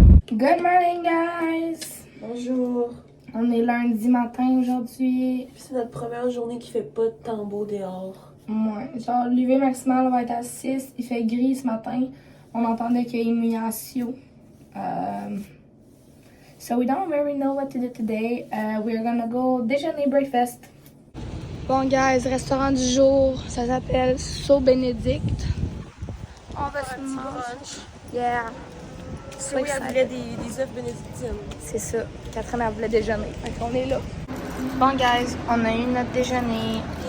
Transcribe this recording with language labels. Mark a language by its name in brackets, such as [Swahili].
[English] Good morning, guys! [French] Bonjour. On est lundi matin aujourd'hui. C'est notre première journée qui fait pas de temps beau dehors. Ouais, genre l'UV maximal va être à 6. Il fait gris ce matin. On entendait qu'il y a immunisation. [English] So we don't really know what to do today. We're gonna go déjeuner breakfast. [French] Bon, guys, restaurant du jour, ça s'appelle So Benedict. On va se manger. Yeah. Oui, elle voulait des œufs bénédictines. C'est ça. Catherine, elle voulait déjeuner. Fait qu'on est là. Bon, guys, on a eu notre déjeuner.